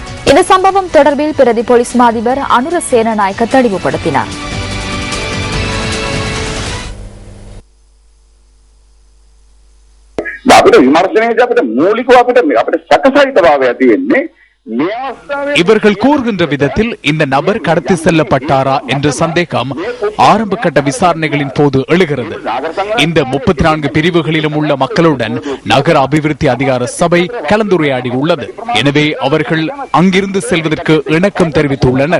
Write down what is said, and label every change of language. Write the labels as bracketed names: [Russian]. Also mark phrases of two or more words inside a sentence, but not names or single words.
[Tamil] இந்த சம்பவம் தொடர்பில் பிரதி போலீஸ் மாதிபர் அனுர சேனநாயக்க தெளிவுபடுத்தினார். [Sinhala] අපිට විමර්ශනයේදී අපිට මූලිකව අපිට සැකසහිතභාවය තියෙන්නේ. [Tamil] இவர்கள் கூறுகின்ற விதத்தில் இந்த நபர் கடத்தி செல்லப்பட்டாரா என்ற சந்தேகம் ஆரம்ப கட்ட விசாரணைகளின் போது எழுகிறது. இந்த 34 பிரிவுகளிலும் உள்ள மக்களுடன் நகர அபிவிருத்தி அதிகார சபை கலந்துரையாடி உள்ளது. எனவே அவர்கள் அங்கிருந்து செல்வதற்கு இணக்கம் தெரிவித்துள்ளனர்.